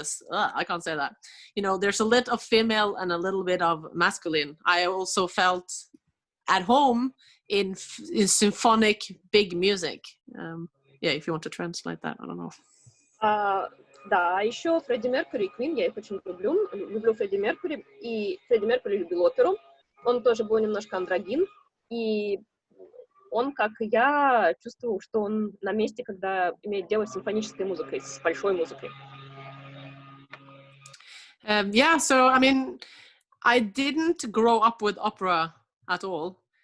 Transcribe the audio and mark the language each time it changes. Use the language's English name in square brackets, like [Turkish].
[English] I can't say that. You know, there's a little of female and a little bit of masculine. I also felt at home in symphonic big music. Yeah, if you want to translate that, I don't know. [Russian] Да, а еще Фредди Меркьюри и Квин, я их очень люблю. Люблю Фредди Меркьюри, и Фредди Меркьюри любил оперу. Он тоже был немножко андрогин, и он, как и я, чувствовал, что он на месте, когда имеет дело с симфонической музыкой, с большой музыкой. [English] Yeah, so I mean, I didn't grow up with opera at all.